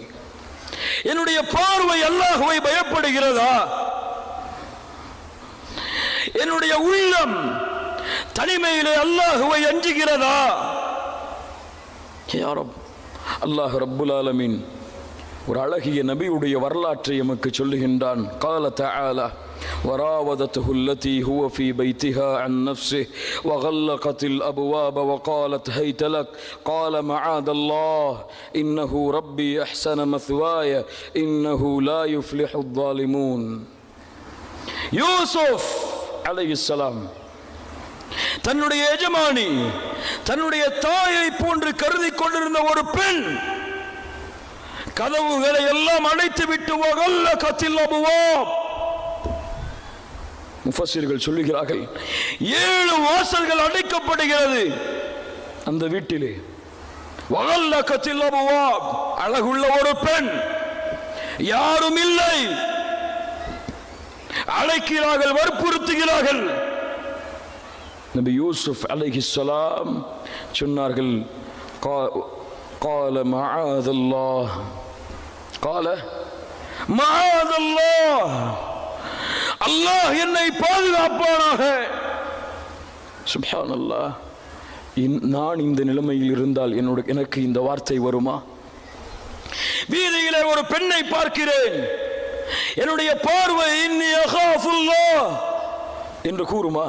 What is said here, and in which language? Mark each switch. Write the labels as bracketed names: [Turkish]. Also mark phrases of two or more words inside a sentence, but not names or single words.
[Tamil] என்னுடைய பார்வை அல்லாஹ்வை பயப்படுகிறதா? என்னுடைய உள்ளம் தனிமையிலே அல்லாஹ்வை அஞ்சுகிறதா? [Arabic] يا رب، الله رب العالمين [Tamil] ஒரு அழகிய நபியுடைய வரலாற்றை எமக்கு சொல்லுகின்றான். [Arabic] قال تعالى وراودته التي هو في بيتها عن نفسه وغلقت الأبواب وقالت هيت لك قال معاذ الله إنه ربي أحسن مثواي إنه لا يفلح الظالمون. [Tamil] யூசுப் அலைஹிஸ்ஸலாம் தன்னுடைய எஜமானி, தன்னுடைய தாயை போன்று கருதி கொண்டிருந்த ஒரு பெண் கதவுகளை எல்லாம் அடைத்து விட்டு [Arabic] وغلقت الأبواب, [Tamil] முஃபஸ்ஸிர்கள் சொல்லுகிறார்கள் 7 வாசல்கள் அடைக்கப்படுகிறது அந்த வீட்டிலே. [Arabic] وغلقت الأبواب, [Tamil] அழகுள்ள ஒரு பெண், யாரும் இல்லை. அழைக்கிறார்கள், வற்புறுத்துகிறார்கள். நபி யூசுப் அலைஹிஸ்ஸலாம் சொன்னார்கள், [Arabic] قال معاذ الله قال معاذ الله, [Tamil] அல்லாஹ் என்னை பாதுகாப்பானாக. சுப்ஹானல்லாஹ், நான் இந்த நிலைமையில் இருந்தால் எனக்கு இந்த வார்த்தை வருமா? வீதியிலே ஒரு பெண்ணை பார்க்கிறேன், என்னுடைய பார்வை [Arabic] إني أخاف الله [Tamil] என்று கூறுமா?